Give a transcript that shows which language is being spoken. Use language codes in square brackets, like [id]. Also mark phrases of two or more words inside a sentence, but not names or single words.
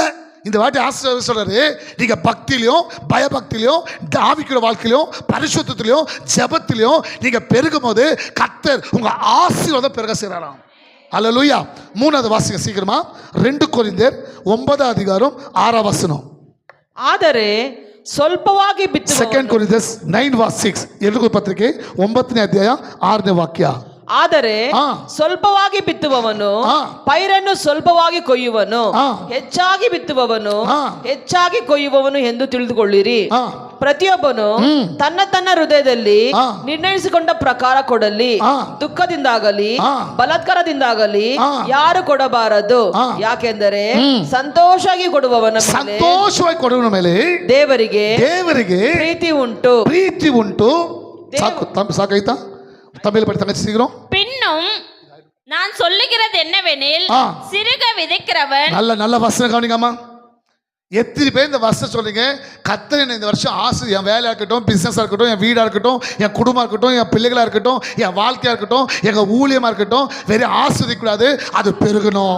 [ta] இந்த வாட்டி ஆசிரியர் சொல்றாரு, நீங்க பக்தியிலையும் பயபக்தியிலையும் ஆவிக்குரிய வாழ்க்கையிலையும் பரிசுத்திலையும் ஜெபத்திலையும் நீங்க பெருகும் போது கர்த்தர் உங்க ஆசீர்வாதம் பெருக செய்யறாராம். அல்லேலூயா. 3வது வாசிங்க சீக்கிரமா. 2 கொரிந்தியர் 9 அதிகாரம் 6 ವಚನ. [kn] ಆದರೆ ಸ್ವಲ್ಪವಾಗಿ ಬಿತ್ತುವವನು 2 ಕೊರಿಂಥಿಯನ್ಸ್ 9:6. ಎಲ್ರಿಗೂ ಪತ್ರಿಕೆ 9ನೇ ಅಧ್ಯಾಯ 6ನೇ ವಾಕ್ಯ. ಆದರೆ ಸ್ವಲ್ಪವಾಗಿ ಬಿತ್ತುವವನು ಪೈರನ್ನು ಸ್ವಲ್ಪವಾಗಿ ಕೊಯ್ಯುವನು, ಹೆಚ್ಚಾಗಿ ಬಿತ್ತುವವನು ಹೆಚ್ಚಾಗಿ ಕೊಯ್ಯುವವನು ಎಂದು ತಿಳಿದುಕೊಳ್ಳಿರಿ. ಪ್ರತಿಯೊಬ್ಬನು ತನ್ನ ಹೃದಯದಲ್ಲಿ ನಿರ್ಣಯಿಸಿಕೊಂಡ ಪ್ರಕಾರ ಕೊಡಲಿ. ದುಃಖದಿಂದಾಗಲಿ ಬಲಾತ್ಕಾರದಿಂದಾಗಲಿ ಯಾರು ಕೊಡಬಾರದು. ಯಾಕೆಂದರೆ ಸಂತೋಷವಾಗಿ ಕೊಡುವವನ ಮೇಲೆ ದೇವರಿಗೆ ಪ್ರೀತಿ ಉಂಟು. ಸಾಕಾಯ್ತಾ? [ta] தமிழ் படித்தாங்க சீக்கிரம். பின்னும் நான் சொல்லுகிறது என்னவெனில், சிறுக விதைக்கிறவன். நல்ல வசனம் கவனிங்கம்மா. எத்தனை பேர் இந்த வசனம் சொல்றீங்க, கர்த்தர் இந்த வருஷம் என் வேலையா இருக்கட்டும், பிசினஸா இருக்கட்டும், என் வீடா இருக்கட்டும், என் குடும்பமா இருக்கட்டும், என் பிள்ளைகளா இருக்கட்டும், என் வாழ்க்கையா இருக்கட்டும், எங்க ஊழியமா இருக்கட்டும், வேற ஆஸ்வதிக்கூடாது, அது பெருகணும்.